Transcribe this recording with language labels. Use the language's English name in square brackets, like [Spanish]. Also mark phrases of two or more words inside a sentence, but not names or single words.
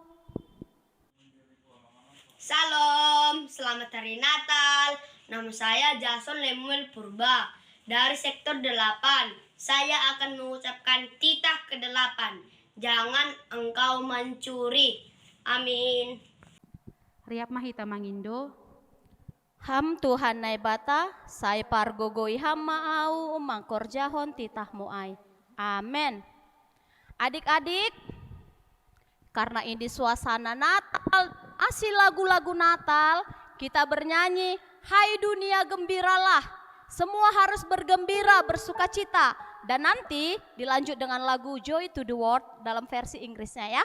[Indonesian] Salam, selamat hari Natal. Nama saya Jason Lemuel Purba dari sektor 8. Saya akan mengucapkan titah ke-8. Jangan engkau mencuri. Amin. [Batak Simalungun] Riap Mahita Mangindo. Ham Tuhan nai bata, sai pargogoi ham maau mangkor jahon titahmu ai. [Indonesian] Amin. Adik-adik, karena ini suasana Natal, asli lagu-lagu Natal, kita bernyanyi, hai dunia gembiralah. Semua harus bergembira, bersukacita. Dan nanti dilanjut dengan lagu Joy to the World dalam versi Inggrisnya ya.